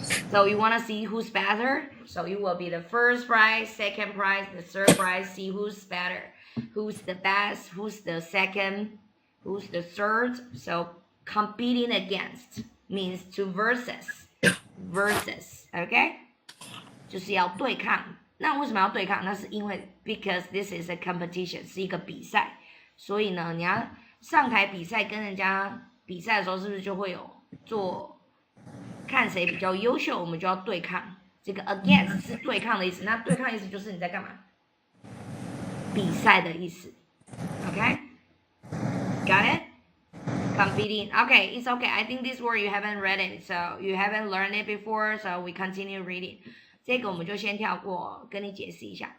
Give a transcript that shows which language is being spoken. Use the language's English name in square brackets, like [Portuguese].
[English] So you wanna see who's better. So it will be the first prize, second prize, the third prize. See who's better, who's the best, who's the second, who's the third. So competing against means to versus, okay? [Chinese] 就是要对抗。那为什么要对抗？那是因为 [English] because this is a competition， [Chinese] 是一个比赛。所以呢，你要上台比赛，跟人家比赛的时候，是不是就会有做看谁比较优秀，我们就要对抗。这个 against 是对抗的意思。那对抗的意思就是你在干嘛？比赛的意思。 [English] Okay? Got it? Competing. Okay, it's okay. I think this word you haven't read it, so you haven't learned it before, so we continue reading. [Chinese] 这个我们就先跳过，跟你解释一下。